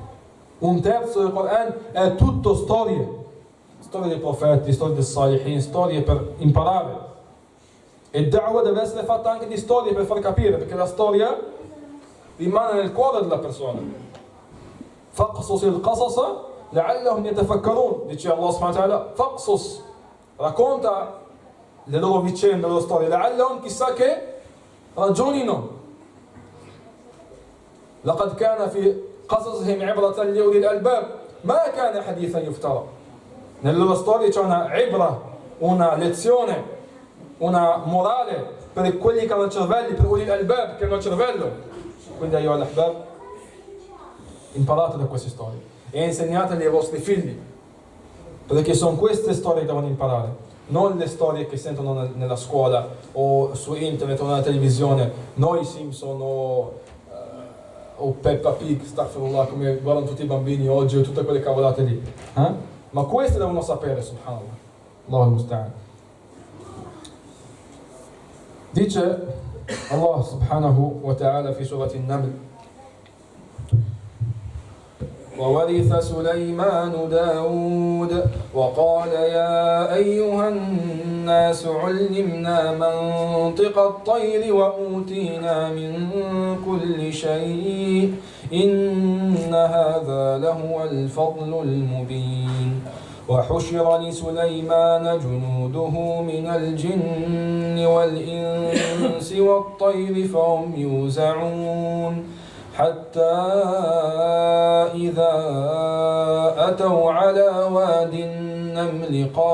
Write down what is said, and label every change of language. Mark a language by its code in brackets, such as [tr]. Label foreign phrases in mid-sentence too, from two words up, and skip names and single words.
[it] Un terzo del Corano è tutto storie. Storie dei profeti, storie dei salihin, storie per imparare. E da'wah deve essere fatta anche di storie per far capire, perché la storia rimane nel cuore della persona. [ar] فاقصص القصص لعلهم يتفكرون, dice Allah سبحانه وتعالى. Faqsus, [it] racconta le loro vicende, le loro storie, la'allahum, chissà che ragionino. [ar] لقد كان في قصصهم عبرة لأولي الألباب ما كان حديثا يفترى. [it] Nelle loro storie c'è una ibra, una lezione, una morale per quelli che hanno cervelli, per [ar] أولي الألباب [it] che hanno cervello. [ar] Quindi أيها الأحباب, [it] imparate da queste storie e insegnatele ai vostri figli, perché sono queste storie che devono imparare, non le storie che sentono nella scuola o su internet o nella televisione, noi Simpson o Peppa Pig, astaghfirullah, come guardano tutti i bambini oggi o tutte quelle cavolate lì. Ma queste devono sapere, subhanallah. [ar] الله المستعان. Dice الله سبحانه وتعالى في سورة النمل: وورث سليمان داود وقال يا أيها الناس علمنا منطق الطير وأوتينا من كل شيء إن هذا لهو الفضل المبين وحشر لسليمان جنوده من الجن والإنس والطير فهم يوزعون حتى إذا أتوا على واد النمل